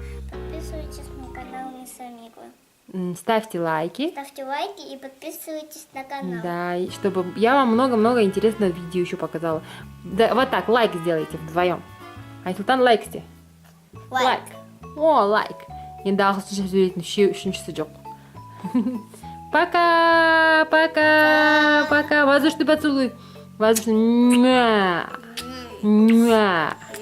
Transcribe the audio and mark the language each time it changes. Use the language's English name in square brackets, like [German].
[Russian] Подписывайтесь на канал Мисс Амира. Ставьте лайки. Ставьте лайки и подписывайтесь на канал. Да, и чтобы я вам много-много интересного видео еще показала. Да, вот так, лайк сделайте вдвоем. [Kazakh] Айсұлтан, лайк істе. [Russian] Лайк. О, лайк. [Kazakh] Енді ағылшынша сөйлейтін үшіншісі жоқ. [Russian] Пока, пока, пока. Воздушный поцелуй. Воздушный. Муа. Муа.